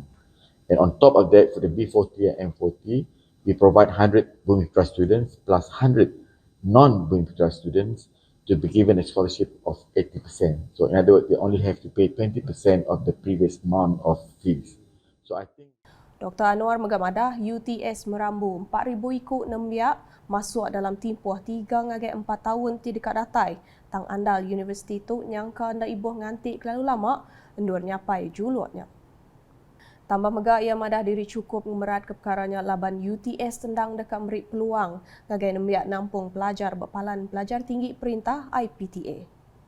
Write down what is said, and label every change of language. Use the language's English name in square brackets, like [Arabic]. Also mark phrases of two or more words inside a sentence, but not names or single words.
[English] And on top of that, for the B40 and M40, we provide 100 Bumiputera students plus 100 non-Bumiputera students to be given a scholarship of 80%. So in other words, they only have to pay 20% of the previous amount of fees. So I think [Iban] Dr. Anwar Megamadah UTS merambu 4,000 iku nembiak masuk dalam tempoh 3-4 tahun ti dekat datai tang andal universiti tu nyangka nda ibuh nganti kelalu lama endur nyapai julutnya. Tambah mega ia madah diri cukup memerat ke perkaranya laban UTS tendang dekat beri peluang ngagai nembiak nampung pelajar berpalan pelajar tinggi perintah IPTA.